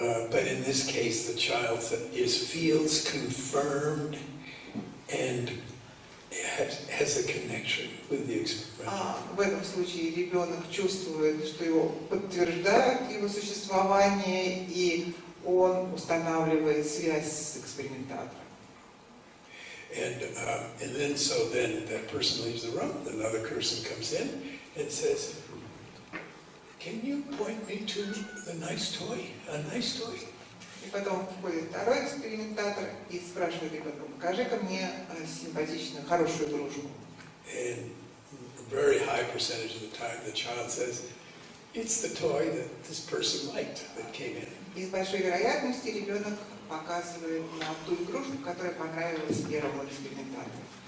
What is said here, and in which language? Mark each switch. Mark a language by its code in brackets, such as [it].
[en] But in this case, the child feels confirmed and has a connection with the experiment. [ru] В этом случае ребенок чувствует, что его подтверждают его существование, и он устанавливает связь с экспериментатором. [en] And then that person leaves the room. Another person comes in and says, "Can you point me to the nice toy? A nice toy?" [ru] И потом входит второй экспериментатор и спрашивает ребенка: «Покажи-ка мне симпатичную, хорошую игрушку». [en] And a very high percentage of the time, the child says, "It's the toy that this person liked that came in." [ru] И с большой вероятностью ребенок показывает на ту игрушку, которая понравилась первому экспериментатору.